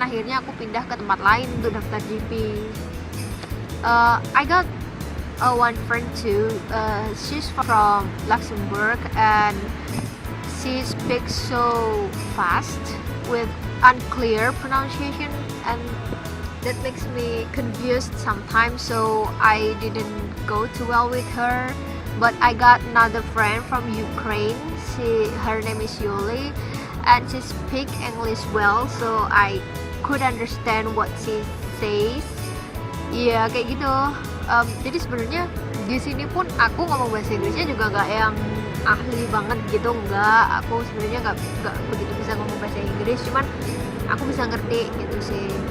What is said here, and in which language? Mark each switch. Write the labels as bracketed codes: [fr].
[id] Akhirnya aku pindah ke tempat lain untuk daftar GP. [en] I got one friend too. She's from Luxembourg and she speaks so fast with unclear pronunciation, and that makes me confused sometimes, so I didn't go too well with her. But I got another friend from Ukraine. Her name is Yuli, and she speak English well, so I could understand what she says. [id] Iya kayak gitu. Jadi sebenarnya di sini pun aku ngomong bahasa Inggrisnya juga nggak yang ahli banget gitu, nggak. Aku sebenarnya nggak begitu bisa ngomong bahasa Inggris, cuman aku bisa ngerti gitu sih.